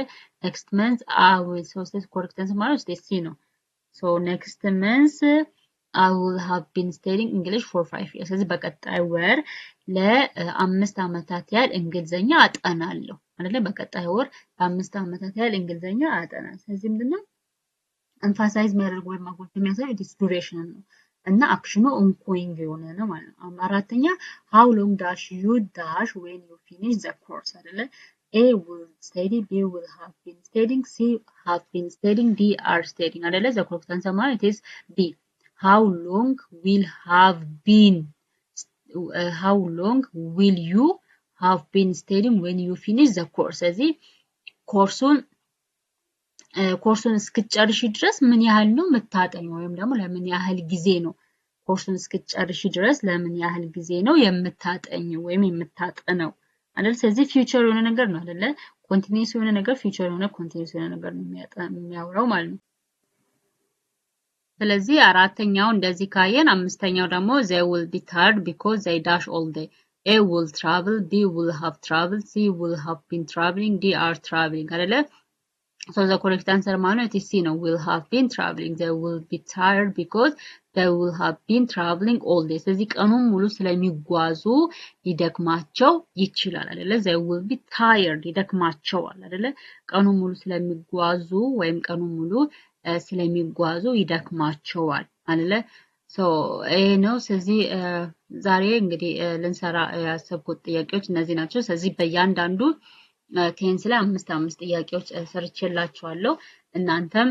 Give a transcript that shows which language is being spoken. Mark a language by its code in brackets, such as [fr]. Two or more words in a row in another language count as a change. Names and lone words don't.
[en] next month I will correct answer [am] ማለት C ነው። [en] so next month I will have been studying English for 5 years. [am] ስለዚህ በቀጣይ ወር ለ5 ዓመታት ያህል እንግሊዘኛ አጠናለሁ አይደለ? በቀጣይ ወር ለ5 ዓመታት ያህል እንግሊዘኛ አጠናለሁ። ስለዚህ ምንድነው ኤምፋሳይዝ የሚያደርግ ወይም ማጉልቶ የሚያሳይ [en] this duration [am] ነው እና [en] action ongoing [am] የሆነ ነው ማለት ነው። አራተኛ [en] how long dash you dash when you finish the course [am] አይደለ? [en] A will study, B will have been studying, C have been studying, D are studying አይደለ? the correct answer ማለት is B. How long will you have been studying when you finish the course? [am] ስለዚህ ኮርሱን እስክትጨርሺ ድረስ ምን ያህል ነው የምታጠኚው ወይም ደግሞ ለምን ያህል ጊዜ ነው ኮርሱን እስክትጨርሺ ድረስ ለምን ያህል ጊዜ ነው የምታጠኚው ወይም የምታጠነው አይደል? ስለዚህ ፊውቸር የሆነ ነገር ነው አይደለ? ኮንቲኒዩስ የሆነ ነገር ፊውቸር የሆነ ኮንቲኒዩስ የሆነ ነገር ነው የሚያወራው ማለት ነው። ስለዚህ አራተኛው እንደዚህ ካየን አምስተኛው ደግሞ [en] they will be tired because they dash all day. A will travel, B will have traveled, C will have been traveling, D are traveling አይደለ? so the correct answer [am] ማለት C ነው [en] will have been traveling. They will be tired because they will have been traveling all day. [am] ስለዚህ ቀኑን ሙሉ ስለሚጓዙ ሊደክማቸው ይችላል አይደለ? [en] they will be tired [am] ይደክማቸዋል አይደለ? ቀኑን ሙሉ ስለሚጓዙ ወይም ቀኑን ሙሉ ስለሚጓዙ ይደክማቸዋል አይደለ? ሶ ይሄ ነው። ስለዚህ ዛሬ እንግዲህ ልንሰራ ያሰብኩት ጥያቄዎች እነዚህ ናቸው። ስለዚህ በእያንዳንዱ ቴንስ ላይ 5 ጥያቄዎች ሰርቼላችኋለሁ። እናንተም